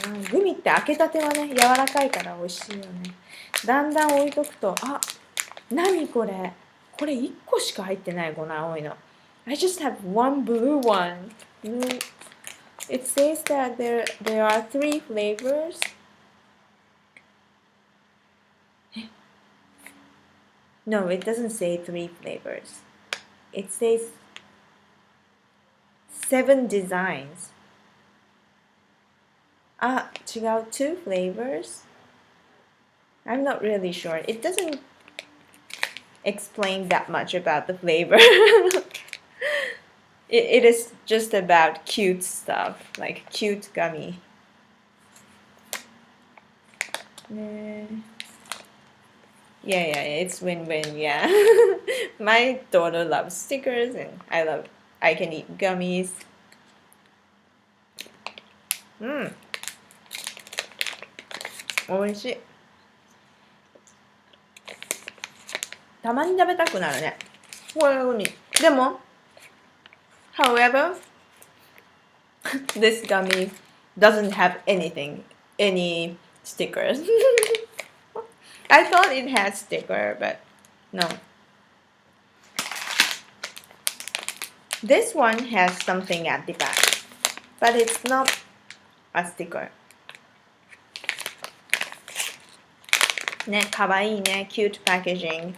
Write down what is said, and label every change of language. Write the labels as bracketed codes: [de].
[ja] グミって開けたてはね、柔らかいから美味しいよね。だんだん置いとくと、あ、何これ。これ1個しか入ってない、この青いの。 [en] I just have one blue one. It says that there are 3 flavors. No, it doesn't say 3 flavors. It says 7 designs. [ja] あ、違う [en] 2 flavors? I'm not really sure. It doesn't explain that much about the flavor. It is just about cute stuff, like cute gummy. ね Yeah, it's win-win, yeah. My daughter loves stickers and I can eat gummies. [ja] 美味しい。たまに食べたくなるね。こういう風に。でも、 [en] however, this gummy doesn't have any stickers. I thought it had sticker, but no. This one has something at the back, but it's not a sticker. [ja] ね、かわいいね、 [en] cute packaging.